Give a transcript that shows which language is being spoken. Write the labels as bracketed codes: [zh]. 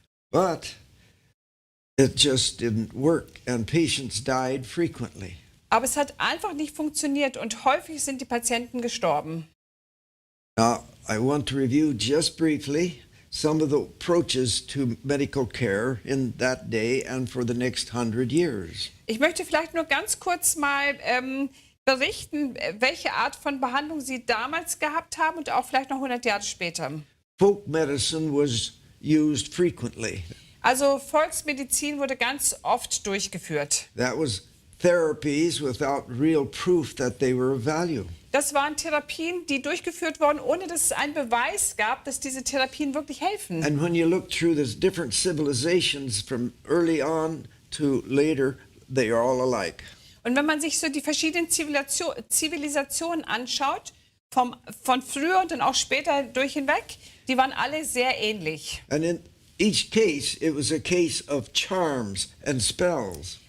[en] But it just didn't work, and patients died frequently. [de] Aber es hat einfach nicht funktioniert und häufig sind die Patienten gestorben. [en] Now, I want to review just briefly some of the approaches to medical care in that day and for the next 100 years. [de] Ich möchte vielleicht nur ganz kurz mal berichten, welche Art von Behandlung sie damals gehabt haben und auch vielleicht noch 100 Jahre später. [en] Folk medicine was used frequently. [de] Also Volksmedizin wurde ganz oft durchgeführt. [en] That was therapies without real proof that they were of value. [de] Das waren Therapien, die durchgeführt wurden, ohne dass es einen Beweis gab, dass diese Therapien wirklich helfen. [en] And when you look through the different civilizations from early on to later, they are all alike. [de] Und wenn man sich so die verschiedenen Zivilisationen anschaut, von früher und dann auch später durch hinweg, die waren alle sehr ähnlich. [en] And in each case, it was a case of charms and spells.